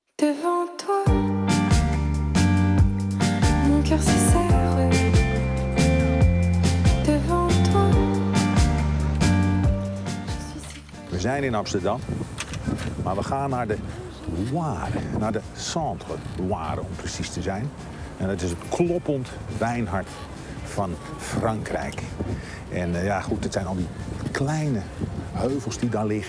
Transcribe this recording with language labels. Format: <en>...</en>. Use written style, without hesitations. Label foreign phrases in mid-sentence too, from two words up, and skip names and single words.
<fr>Devant toi, mon cœur se serre. Devant toi.</fr> <nl>We zijn in Amsterdam, maar we gaan naar de Loire, naar de Centre-Loire om precies te zijn. En dat is het kloppend wijnhart van Frankrijk. En ja goed, het zijn al die kleine heuvels die daar liggen.</nl>